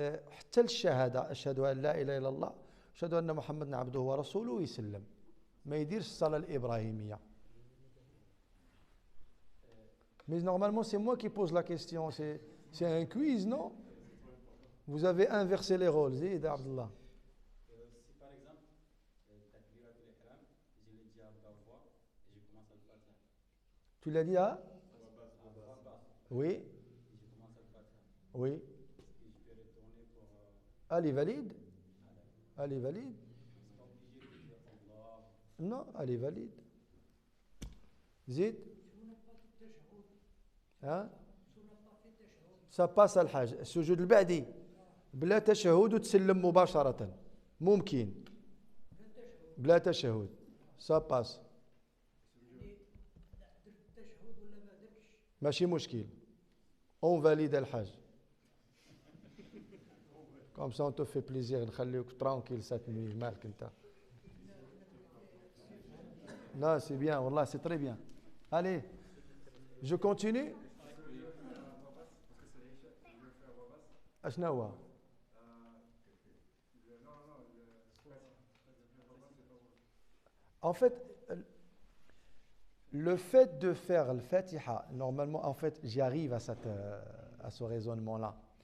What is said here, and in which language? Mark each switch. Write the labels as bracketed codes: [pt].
[ar] حتى الشهادة أشهد أن لا إله إلا الله أشهد أن محمدا عبده ورسوله يسلم ما يديرش الصلاة الإبراهيمية. [fr] Mais normalement c'est moi qui pose la question, c'est un quiz, non? Vous avez inversé les rôles, Zid Abdullah. Si par exemple, Takbirat al-Ihram, je l'ai dit à voix et je commence à le Fatiha. Tu l'as dit à? Oui. Et je commence à le Fatiha. Oui. Est-ce que je peux retourner pour. Elle est valide? Elle est valide? C'est pas obligé de dire Allah. Non, elle est valide. Zid? Hein? Ça passe à l'hajj. [ar] السجود البعدي بلا تشهد وتسلم مباشرة ممكن بلا تشهد [fr] ça passe [ar] ماشي مشكل [fr] on valide [ar] الحج [fr] comme ça on te fait plaisir [ar] نخليك [fr] tranquille cette nuit [ar] مالك انت. [fr] Non, c'est bien, wallah, c'est très bien. Allez, je continue. [ar] أشنو هو؟ [fr] En fait, le fait de faire le Fatiha, normalement, en fait, j'y arrive à ce raisonnement-là.